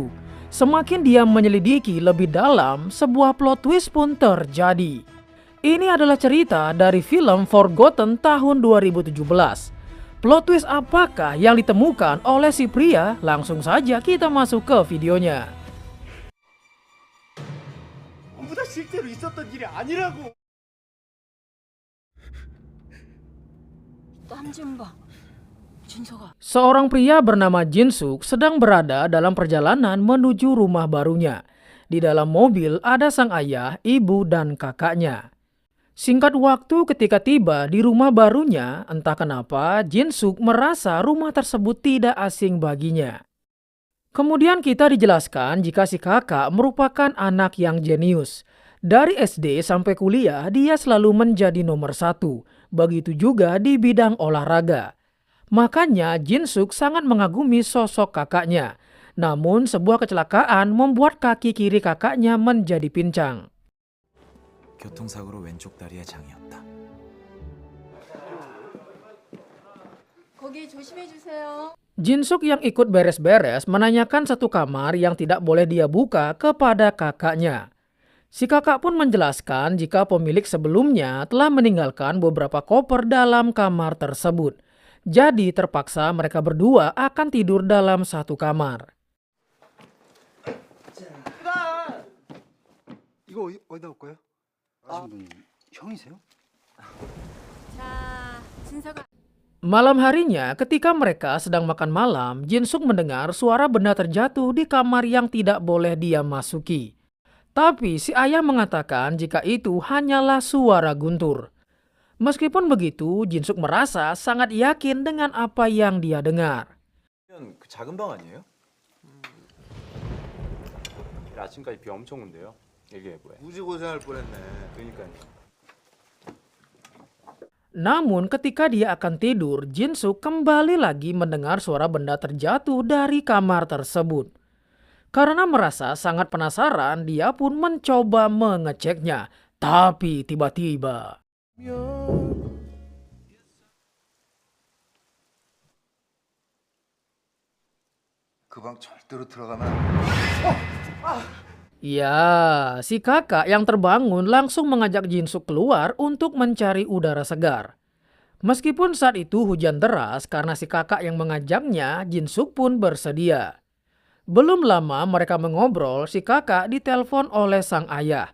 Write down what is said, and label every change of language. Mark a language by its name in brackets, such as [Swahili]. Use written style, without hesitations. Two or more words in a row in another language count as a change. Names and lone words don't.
[Indonesian] Semakin dia menyelidiki lebih dalam, sebuah [English] plot twist [Indonesian] pun terjadi. Ini adalah cerita dari film Forgotten tahun 2017. [English] Plot twist [Indonesian] apakah yang ditemukan oleh si pria? Langsung saja kita masuk ke videonya. [Korean] 전부 다 실제로 있었던 일이 아니라고. 남진방, 준서가 [Indonesian] Seorang pria bernama Jinsuk sedang berada dalam perjalanan menuju rumah barunya. Di dalam mobil ada sang ayah, ibu, dan kakaknya. Singkat waktu ketika tiba di rumah barunya, entah kenapa Jinsuk merasa rumah tersebut tidak asing baginya. Kemudian kita dijelaskan jika si kakak merupakan anak yang jenius. Dari SD sampai kuliah dia selalu menjadi nomor 1. Begitu juga di bidang olahraga. Makanya Jinsuk sangat mengagumi sosok kakaknya. Namun sebuah kecelakaan membuat kaki kiri kakaknya menjadi pincang. [Korean] 교통사고로 왼쪽 다리에 장이었다. 거기 조심해 주세요. [Indonesian] Jinsuk yang ikut beres-beres menanyakan satu kamar yang tidak boleh dia buka kepada kakaknya. Si kakak pun menjelaskan jika pemilik sebelumnya telah meninggalkan beberapa koper dalam kamar tersebut. Jadi terpaksa mereka berdua akan tidur dalam satu kamar. [Korean] 이거 어디다 놓을까요? 아신 분 형이세요? 자, 준서가 [Indonesian] Malam harinya ketika mereka sedang makan malam, Jinsuk mendengar suara benda terjatuh di kamar yang tidak boleh dia masuki. Tapi si ayah mengatakan jika itu hanyalah suara guntur. Meskipun begitu, Jinsuk merasa sangat yakin dengan apa yang dia dengar. [Korean] 그 작은 방 아니에요? 아침까지 비 엄청 온대요. 이게 뭐야? 무지 고생할 뻔했네. 그러니까요. [Indonesian] Namun ketika dia akan tidur, Jinsuk kembali lagi mendengar suara benda terjatuh dari kamar tersebut. Karena merasa sangat penasaran, dia pun mencoba mengeceknya. Tapi tiba-tiba [Korean] 그 방 절대로 들어가면 [Indonesian] ya, si kakak yang terbangun langsung mengajak Jinsuk keluar untuk mencari udara segar. Meskipun saat itu hujan deras karena si kakak yang mengajaknya, Jinsuk pun bersedia. Belum lama mereka mengobrol, si kakak ditelepon oleh sang ayah.